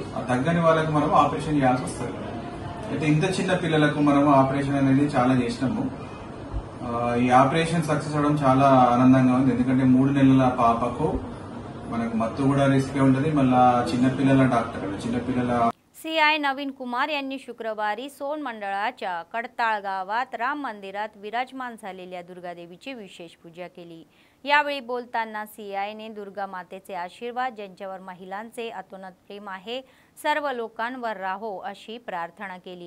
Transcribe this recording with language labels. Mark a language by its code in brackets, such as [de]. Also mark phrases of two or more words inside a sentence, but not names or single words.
[te] ఆ తగ్గని వాళ్ళకి మనం ఆపరేషన్ చేయాల్సి వస్తుంది. అయితే ఇంత చిన్న పిల్లలకు మనం ఆపరేషన్ అనేది చాలా చేసినాము. ఈ [en] operation success [te] అవడం చాలా ఆనందంగా ఉంది. ఎందుకంటే 3 నెలల పాపకు మనకు మత్తు కూడా రిస్క్ ఉంటుంది. మళ్ళా చిన్నపిల్లల డాక్టర్ చిన్నపిల్లల [mr] CI नवीन कुमार यांनी शुक्रवारी सोन मंडळाच्या कडताळ गावात राम मंदिरात विराजमान झालेल्या दुर्गादेवीची विशेष पूजा केली. यावेळी बोलताना CIने दुर्गा मातेचे आशीर्वाद ज्यांच्यावर महिलांचे अतोनात प्रेम आहे सर्व लोकांवर राहो अशी प्रार्थना केली.